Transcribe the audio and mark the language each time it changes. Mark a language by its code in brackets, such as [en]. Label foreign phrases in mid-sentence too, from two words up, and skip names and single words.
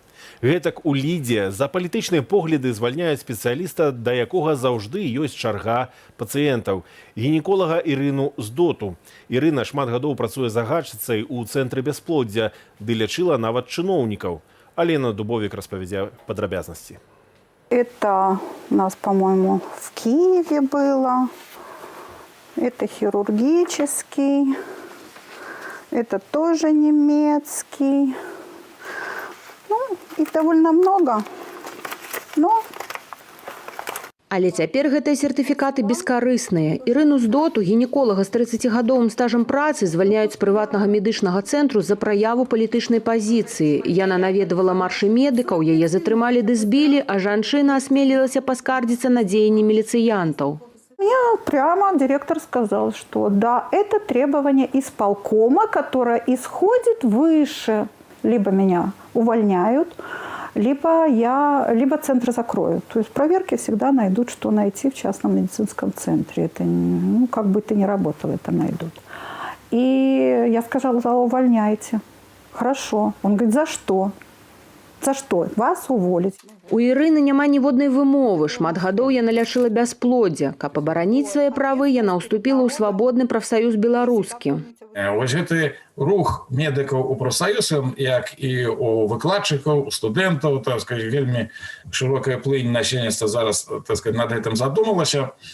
[be] Гэтак у Лідзе за палітычныя погляды звальняюць спецыяліста, да якога заўжды ёсць чарга пацыентаў – гінеколага Ірыну Здоту. Ірына шмат гадоў працуе загадчыцай у цэнтры бясплоддзя, ды лячыла нават чыноўнікаў. Алена Дубовік распавядзе падрабязнасці. [ru] Это у нас, по-моему, в Киеве было. Это хирургический. Это тоже немецкий. Ну, их довольно много. Но... [be] Але цяпер гэтыя сертыфікаты бескарысныя. Ірыну Здоту, гінеколага з 30гадовым стажам працы, звальняюць з прыватнага медычнага цэнтру за праяву палітычнай пазіцыі. Яна наведавала маршы медыкаў, яе затрымалі ды збілі, а жанчына асмелілася паскардзіцца на дзеянні міліцыянтаў. [ru] Мне прямо директор сказал, что да, это требование исполкома, которое исходит выше. Либо меня увольняют, либо центр закроют. То есть проверки всегда найдут, что найти в частном медицинском центре. Это, ну, как бы ты ни работал, это найдут. И я сказала, увольняйте. Хорошо. Он говорит, за что? За что? Вас уволить. [be] У Ірыны няма ніводнай вымовы. Шмат гадоў яна лячыла бясплоддзя. Каб абараніць свае правы, яна ўступіла ў свабодны прафсаюз беларускі. Вось гэты рух медыкаў у прафсаюзам, як і у выкладчыкаў, у студэнтаў, [ru] так сказать, [be] вельмі шырокая плынь насельніцтва зараз, [ru] так сказать, [be] над гэтым задумалася.